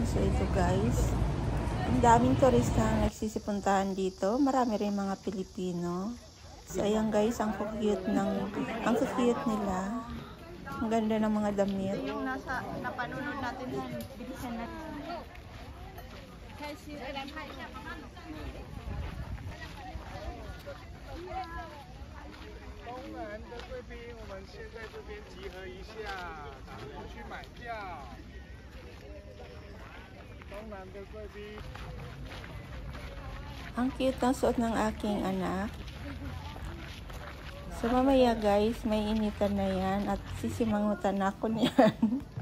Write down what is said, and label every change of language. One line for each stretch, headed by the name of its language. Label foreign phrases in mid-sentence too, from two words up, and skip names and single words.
Filipino: So ito guys. Ang daming turista ang nagsisipuntahan dito. Marami rin mga Pilipino. So, ayan guys, ang cute nila. Ang ganda ng mga damit. Yung napanunod natin sa bilisan natin.
Chinese: 东南的贵宾，我们先在这边集合一下，然后去买票。东南的贵宾。
Filipino: Ang cute ng suot ng aking anak. So mamaya guys, may initan na yan at sisimangutan ako niyan.